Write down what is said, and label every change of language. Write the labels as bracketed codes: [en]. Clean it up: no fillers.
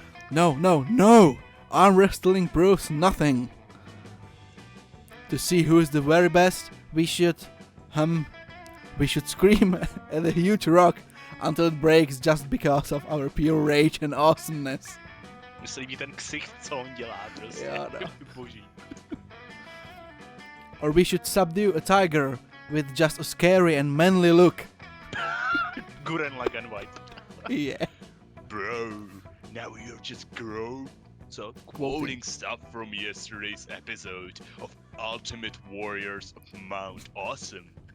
[en] No! Arm wrestling proves nothing. To see who is the very best, we should scream at a huge rock until it breaks just because of our pure rage and awesomeness. [cs] Mně se líbí ten ksicht, co on dělá, prostě. Jo, no. Boží. [en] Or we should subdue a tiger with just a scary and manly look. Guren like and white. Yeah. Bro, now you're just grown. So, quoting stuff from yesterday's episode of Ultimate Warriors of Mount Awesome.